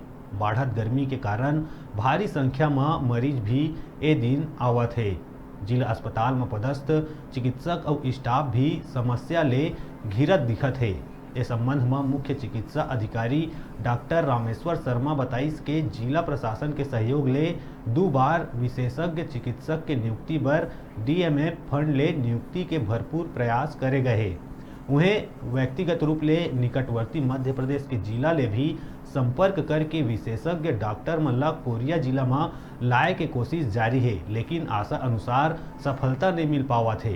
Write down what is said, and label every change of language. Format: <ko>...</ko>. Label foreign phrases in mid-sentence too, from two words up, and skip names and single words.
<hne>बढ़त गर्मी के कारण भारी संख्या में मरीज भी ए दिन आवत है। जिला अस्पताल में पदस्थ चिकित्सक और स्टाफ भी समस्या ले घिरत दिखत है। इस संबंध में मुख्य चिकित्सा अधिकारी डॉक्टर रामेश्वर शर्मा बताइस के जिला प्रशासन के सहयोग ले 2 बार विशेषज्ञ चिकित्सक के नियुक्ति पर डीएमएफ फंड ले नियुक्ति के भरपूर प्रयास करे गए। उन्हें व्यक्तिगत रूप ले निकटवर्ती मध्य प्रदेश के जिला ले भी संपर्क करके विशेषज्ञ डॉक्टर मल्ला कोरिया जिला में लाए के कोशिश जारी है, लेकिन आशा अनुसार सफलता नहीं मिल पावत है।</hne>